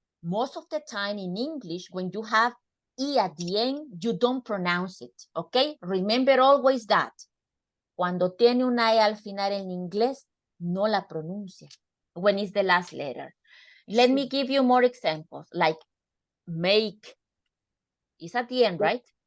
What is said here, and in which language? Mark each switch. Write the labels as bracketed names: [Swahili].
[English] Most of the time in English, when you have E at the end, you don't pronounce it, okay? Remember always that. [Spanish] Cuando tiene una E al final en inglés, no la pronuncia [English] when it's the last letter. Let me give you more examples, like make is at the end, right?